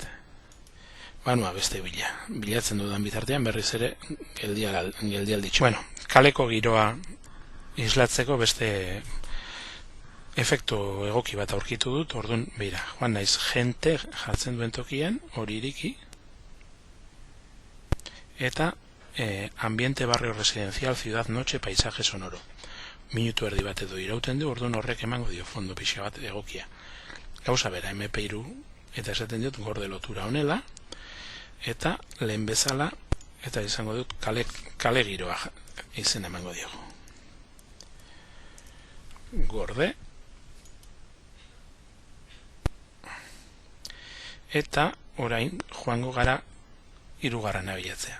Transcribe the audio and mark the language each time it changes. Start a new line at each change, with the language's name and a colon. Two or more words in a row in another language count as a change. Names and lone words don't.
Basque: Beste bilatzen dudan bitartean berriz ere geldialditxo. Kaleko giroa islatzeko beste efektu egoki bat aurkitu dut, orduan, joan naiz jente jartzen duen tokian, hori iriki, eta
Spanish: ambiente barrio residencial, ciudad noche, paisaje sonoro.
Basque: Minutu erdi bat edo irauten du, orduan horrek emango dio fondo pixa bat egokia. Gauza bera, MP3 eta esaten diot gorde lotura honela, eta lehen bezala, eta izango dut kale giroa izen emango diogu. Gorde, eta orain joango gara hirugarrena bilatzea.